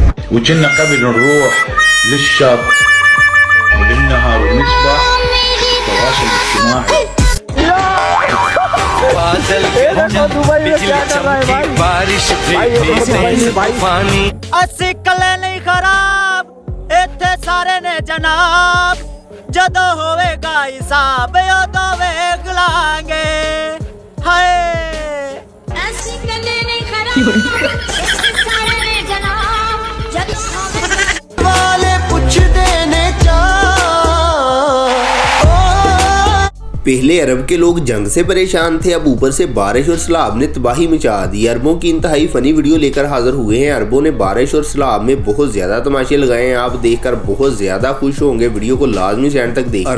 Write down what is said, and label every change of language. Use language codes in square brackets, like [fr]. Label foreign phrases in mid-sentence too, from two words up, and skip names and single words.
[ar] وكنا قبل نروح للشط وللنهر ونسبح في التواصل الاجتماعي. [pa] ਅਸੀਂ ਕੱਲੇ ਨਹੀਂ ਖਰਾਬ ਇੱਥੇ ਸਾਰੇ ਨੇ ਜਨਾਬ ਜਦੋਂ ਹੋਵੇਗਾ ਹਿਸਾਬ ਉਦੋਂ ਵੇਖ ਲਾਂਗੇ ਹਾਏ ਅਸੀਂ ਕੱਲੇ ਨਹੀਂ ਖਰਾਬ ਇੱਥੇ ਸਾਰੇ ਨੇ ਜਨਾਬ ਜਦੋਂ ਹੋਵੇਗਾ ਵਾਲੇ ਪੁੱਛਦੇ ਨੇ [ur] پہلے عرب کے لوگ جنگ سے پریشان تھے، اب اوپر سے بارش اور سیلاب نے تباہی مچا دی. عربوں کی انتہائی فنی ویڈیو لے کر حاضر ہوئے ہیں۔ عربوں نے بارش اور سیلاب میں بہت زیادہ تماشے لگائے ہیں. آپ دیکھ کر بہت زیادہ خوش ہوں گے۔ ویڈیو کو لازمی سے اینڈ تک دیکھیے.